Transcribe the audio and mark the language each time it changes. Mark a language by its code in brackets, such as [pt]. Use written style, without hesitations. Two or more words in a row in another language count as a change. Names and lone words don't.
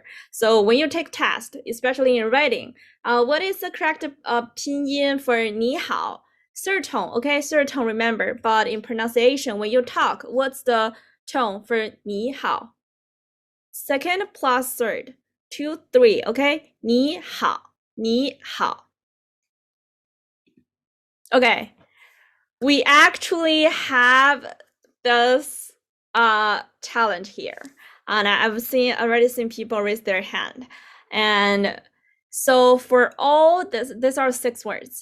[en] So when you take test, especially in writing, what is the correct pinyin for 你好? Third tone, okay? Third tone, remember. But in pronunciation, when you talk, what's the tone for 你好? Second plus third. 2, 3, okay? [zh] 你好,你好. [en] Okay. We actually have this talent here. And I've already seen people raise their hand. And so for all this, these are 6 words.